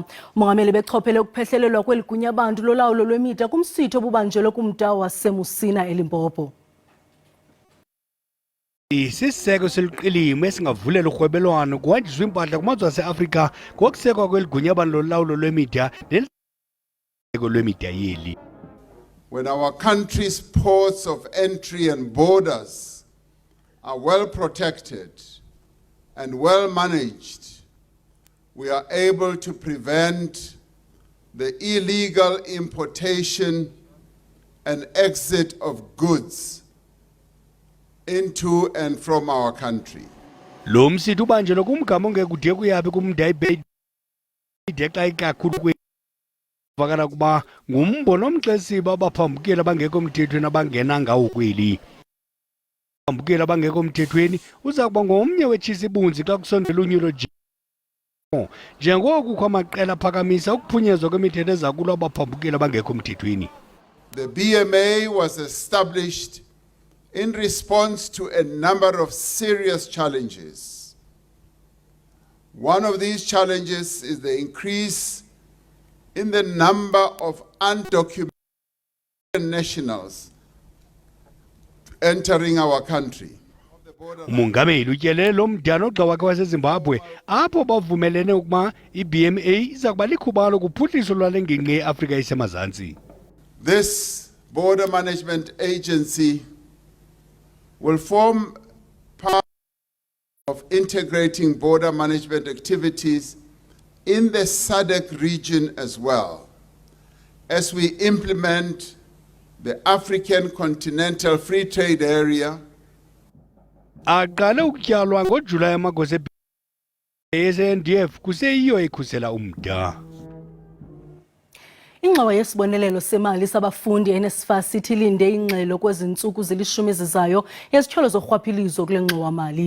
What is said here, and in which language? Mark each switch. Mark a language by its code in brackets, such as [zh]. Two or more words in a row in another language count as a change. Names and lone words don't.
[xh] uMongameli bechophele ukuphehlelelwa kweli gunya abantu lolawulo lwemida kumsitho obubanjelwe kumda waseMusina eLimpopo. Isiseko seliqilimo esingavulela urhwebelwano kuhanjiswa impahla kumazwe ase-Afrika ngokusekwa kweligunya abantu lolawulo lwemida neliseko lwemida yeli. [en] When our country's ports of entry and borders are well protected and well managed, we are able to prevent the illegal importation and exit of goods into and from our country. [xh] Lo msitho ubanjelwe kumgama ongekude kuyabe kumda xa ikakhulu vakala kuba ngumbono omxesiba abaphambukeli abangekho mthethweni abangena ngawo kweli. Abaphambukeli abangekho mthethweni uza kuba ngomnye wetshisibunzi xa kusondela unyulo njengoko kukho amaqela aphakamisa ukuphunyezwa kwemithetho ezakulwa abaphambukeli abangekho mthethweni. [en] The BMA was established in response to a number of serious challenges. One of these challenges is the increase in the number of undocumented nationals entering our country. [xh] uMongameli utyelele lo mdano ogxa wakhe waseZimbabwe apho bavumelene ukuba iBMA iza kuba likhubalo kuphuhliso lwale ngingqi yeAfrika esemazantsi. [en] This border management agency will form part of integrating border management activities in the SADC region as well, as we implement the African Continental Free Trade Area. [xh] Aqale ukutyalwa ngoJulayi amagosa eSANDF kuseyiyo ekhusela umda. Ingxowa yesibonelelo semali sabafundi eNSFAS sithi linde ingxelo kwezi ntsuku zilishumi ezizayo yezityholo zorhwaphilizo kule ngxowa-mali.